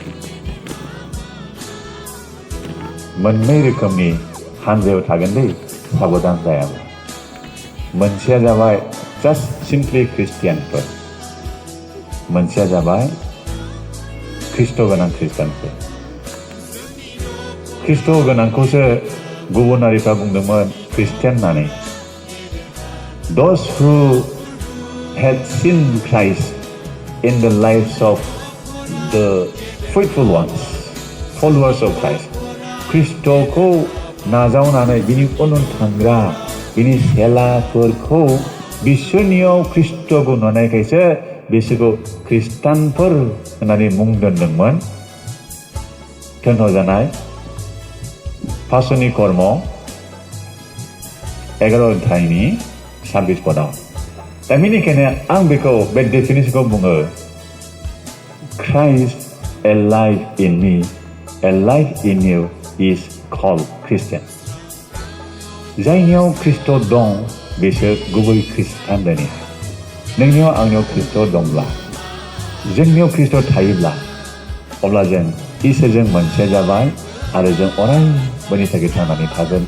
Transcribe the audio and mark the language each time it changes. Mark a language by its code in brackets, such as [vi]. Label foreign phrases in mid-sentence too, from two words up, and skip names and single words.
[brx] मोननै रोखोमनि हानजायाव थागोन दै साबधान जायाबो मोनसेया जाबाय [en] just simply [brx] ख्रिस्टियानफोर मोनसेया जाबाय ख्रिस्ट' गोनां ख्रिस्टानफोर ख्रिस्ट' गोनांखौसो गुबुनारिफ्रा बुंदोंमोन ख्रिस्टियान होननानै [en] those who had seen Christ in the lives of the faithful ones, followers of Christ. [brx] ख्रिस्ट'खौ नाजावनानै बिनि उन थांग्रा बिनि सेलाफोरखौ बिसोरनियाव ख्रिस्ट'खौ नुनायखायसो बिसोरखौ खृष्टानफोर होननानै मुं दोनदोंमोन। दोनथ'जानाय पासनि कर्म 11 अध्यायनि 26 पदाव। दा बेनिखायनो आं बेखौ बे डेफिनेसनखौ बुङो [en] Christ alive in me, alive in you is called Christian. [brx] जायनियाव ख्रिस्ट' दं बिसोर गुबै खृष्टान दोनि। नोंनियाव आंनियाव ख्रिस्ट' दंब्ला जोंनियाव ख्रिस्ट' थायोब्ला अब्ला जों इसोरजों मोनसे जाबाय आरो जों अरायबोनि थाखाय थांनानै थागोन।